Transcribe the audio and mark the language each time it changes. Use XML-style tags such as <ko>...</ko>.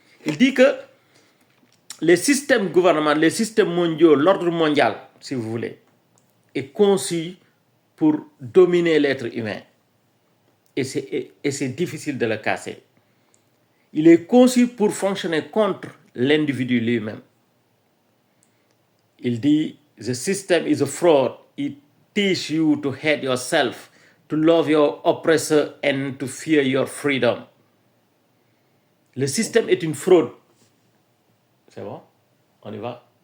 <fr>Il dit que les systèmes gouvernementaux, les systèmes mondiaux, l'ordre mondial, si vous voulez, est conçu pour dominer l'être humain. Et c'est difficile de le casser. Il est conçu pour fonctionner contre l'individu lui-même. Il dit,</fr> <en>the system is a fraud. It teaches you to hate yourself, to love your oppressor and to fear your freedom.</en> <fr>Le système est une fraude. C'est bon? On y va?</fr>